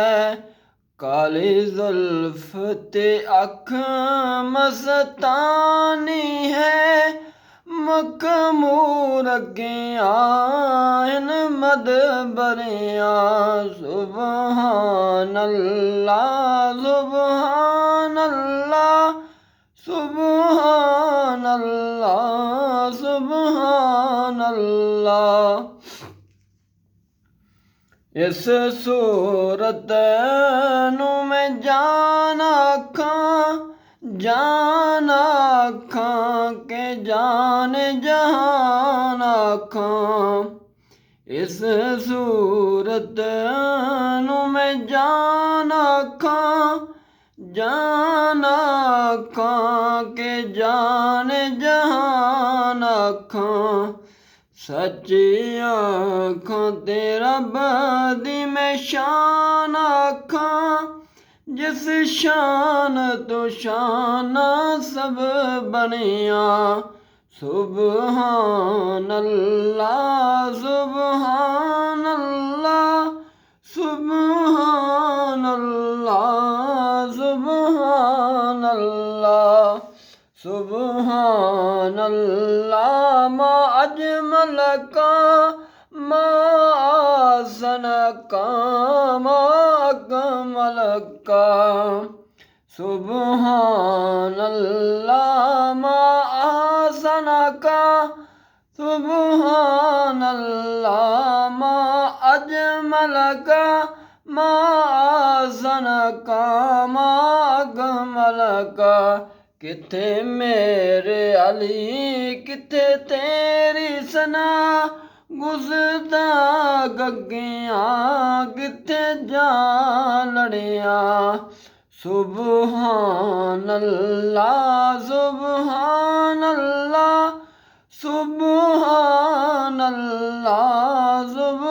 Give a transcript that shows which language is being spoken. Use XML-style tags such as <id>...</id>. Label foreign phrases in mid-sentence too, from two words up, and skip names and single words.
<pa>کالی زلف تے اکھ مستانی اے، مخمور اگیاں مدبریاں.</pa> <ar>سبحان الله سبحان الله سبحان الله سبحان الله.</ar> <pa>اس صورت نوں میں جان آکھاں کہ جانِ جہان آکھاں. اس صورت نوں میں جان آکھاں کہ جانِ جہان آکھاں. سچی آکھاں تے رب دی میں شان آکھاں، جس شان توں شان سب بنیاں.</pa> <ar>سبحان الله سبحان الله سبحان الله سبحان الله سبحان الله. ما أجملك ما أحسنك ما أكملك. سبحان الله ما أحسنك سبحان الله ما أجملك ما أحسنك ما أكملك.</ar> <pa>کتھے میرے علی کتھے تیری ثنا، گزدا گگیاں کتھے جا لڑیاں.</pa> <ar>سبحان الله سبحان الله سبحان الله.</ar>